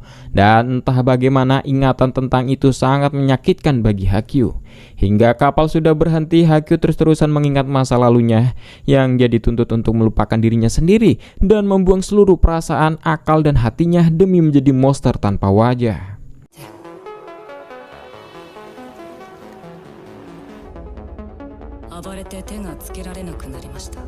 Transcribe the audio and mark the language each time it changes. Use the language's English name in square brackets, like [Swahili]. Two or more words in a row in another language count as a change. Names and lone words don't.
[Indonesian] Dan entah bagaimana ingatan tentang itu sangat menyakitkan bagi Hakyu. Hingga kapal sudah berhenti, Hakyu terus-terusan mengingat masa lalunya yang dia dituntut untuk melupakan dirinya sendiri dan membuang seluruh perasaan, akal, dan hatinya demi menjadi monster tanpa wajah. [Japanese] 暴れて手がつけられなくなりました。